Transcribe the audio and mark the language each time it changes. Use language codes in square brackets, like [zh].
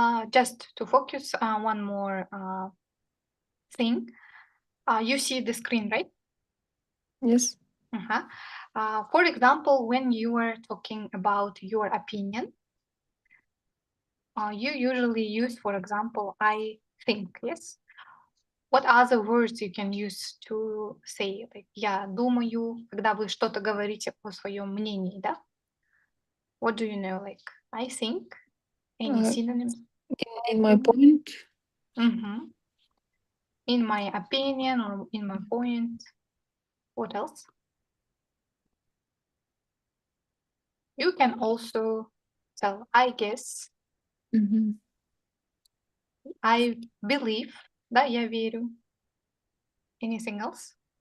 [en] Just to focus one more thing. You see the screen, right? Yes. For example, when you are talking about your opinion, you usually use, for example, I think, yes? What other words you can use to say, like, [ru] я думаю, когда вы что-то говорите о своем мнении, да? [en] What do you know, like, I think? Any synonyms? In my point. In my opinion or in my point. What else? You can also tell, I guess, I believe, [ru] да, я верю. [en] Anything else?